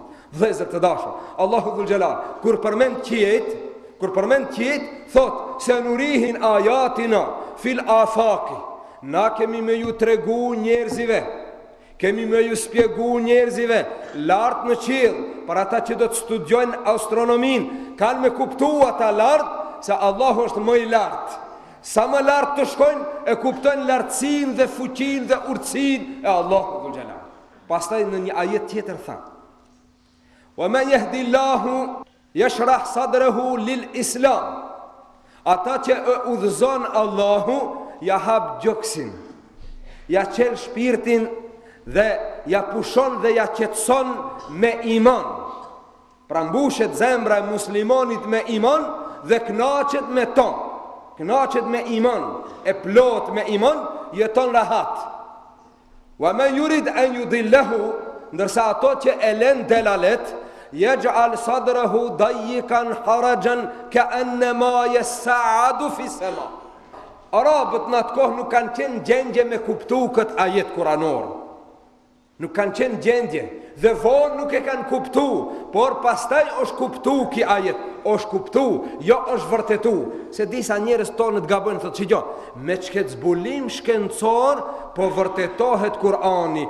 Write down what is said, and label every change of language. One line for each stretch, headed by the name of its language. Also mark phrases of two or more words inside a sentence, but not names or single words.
Albanian: Vëllezër të dashur, Allahu
Arabic: ذُو الْجَلَال
Albanian: kur përmend qiet, thot se
Arabic: نُرِيهِمْ آيَاتِنَا فِي الْآفَاقِ,
Albanian: na kemi me ju tregu njerëzive, kemi me ju spjegu njerëzive lartë në qiell, për ata që do të studiojnë astronomin, kanë me kuptu ata lartë se Allahu është më i lartë. Sa më lartë të shkojnë, e kuptojnë lartësinë dhe fuqinë dhe urtësinë e Allahu
Arabic: ذُو الْجَلَال.
Albanian: Pastaj në një ajet tjetër tha:
Arabic: "وَمَنْ يَهْدِ اللَّهُ يَشْرَحْ صَدْرَهُ لِلْإِسْلَامِ."
Albanian: Ata që e udhëzon Allahu, ja hap gjoksin, ja qel shpirtin dhe ja pushon dhe ja qetson me iman. Pra mbushet zemra e muslimonit me iman dhe knaqet me ton, knaqet me iman, e plot me iman, jeton rahat.
Arabic: وَمَنْ يُرِدْ أَنْ يُضِلَّهُ,
Albanian: ndërsa ato që e lën delalet,
Arabic: يَجْعَلْ صَدْرَهُ ضَيِّقًا حَرَجًا كَأَنَّمَا يَصَّعَّدُ فِي السَّمَاءِ.
Albanian: Arabët në atë kohë nuk kanë qenë gjendje me kuptu këtë ajet kuranor. Nuk kanë qenë gjendje dhe vonë nuk e kanë kuptu, por pastaj është kuptu ki ajet, është kuptu, jo është vërtetu. Se disa njerëz tonë të gabojnë, thotë çijo, me çket zbulim shkencor, po vërtetohet Kurani.